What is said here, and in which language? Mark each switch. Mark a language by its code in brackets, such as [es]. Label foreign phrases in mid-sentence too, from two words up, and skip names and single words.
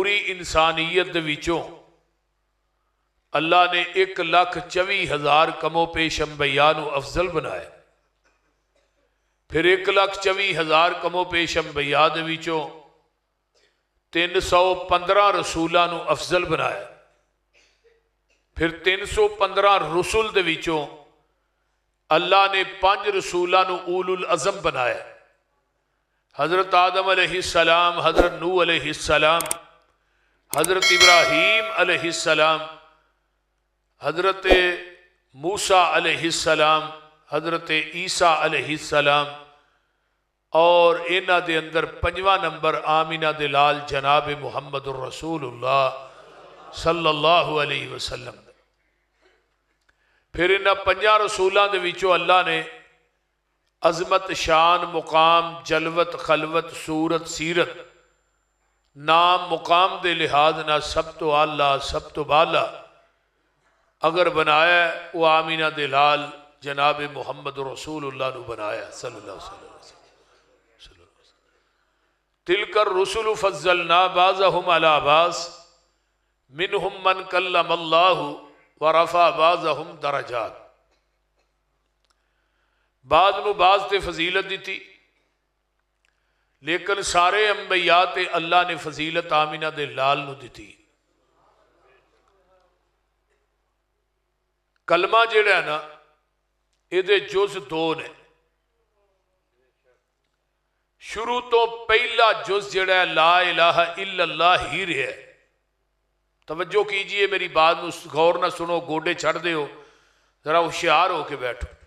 [pa] انسانیت دے وچوں اللہ نے 1,24,000 کم و پیش انبیاء نو افضل بنایا، پھر 1,24,000 کم و پیش انبیاء دے وچوں 315 رسولاں نو افضل بنایا، پھر 315 رسول دے وچوں اللہ نے 5 رسولاں نو اولو العزم بنایا، حضرت آدم [ar] علیہ السلام، [pa] حضرت نوح [ar] علیہ السلام، [pa] حضرت ابراہیم [ar] علیہ السلام، [pa] حضرت موسیٰ [ar] علیہ السلام، [pa] حضرت عیسیٰ [ar] علیہ السلام، [pa] اور انہاں دے اندر 5واں نمبر آمینہ دے لال جناب محمد الرسول اللہ [ar] صلی اللہ علیہ وسلم۔ [pa] پھر انہاں 5 رسولاں دے وچوں اللہ نے عظمت، شان، مقام، جلوت، خلوت، صورت، سیرت، نام، مقام دے لحاظ نہ سب تو اعلیٰ، سب تو بالا اگر بنایا ہے وہ آمینہ دے لال جناب محمد رسول اللہ نو بنایا [ar] صلی اللہ علیہ وسلم۔ تلک الرسل فضلنا بعضهم على بعض منهم من کلم اللہ ورفع بعضهم درجات، [pa] بعض نو بعض تے فضیلت دیتی، لیکن سارے انبیاء تے اللہ نے فضیلت آمینہ دے لال نو دیتی۔ کلمہ جڑا ہے نا یہ دے جز 2 نے، شروع تو پہلا جز جڑا ہے [ar] لا الہ الا اللہ [pa] ہی رہا ہے۔ [ur] توجہ کیجئے، [pa] میری بات غور نہ سنو، گوڈے چھڑ دے ہو، ذرا ہوشیار ہو کے بیٹھو۔